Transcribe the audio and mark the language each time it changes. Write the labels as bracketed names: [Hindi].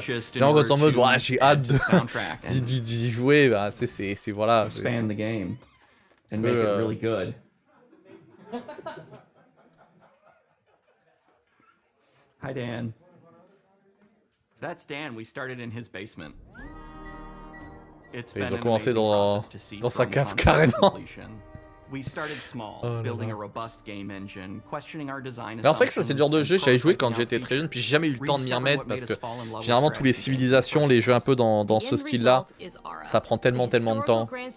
[French] Genre quand c'est en mode ouais j'ai hâte d'y jouer, bah tu sais c'est voilà. [English] Expand the game and make it really good. Hi Dan. That's Dan. We started in his basement. [French] Ils ont commencé dans sa cave carrément. Alors c'est vrai que ça c'est le genre de jeu j'avais joué quand j'étais très jeune puis j'ai jamais eu le temps de m'y remettre parce que généralement tous les civilisations, les jeux un peu dans ce style là, ça prend tellement de temps.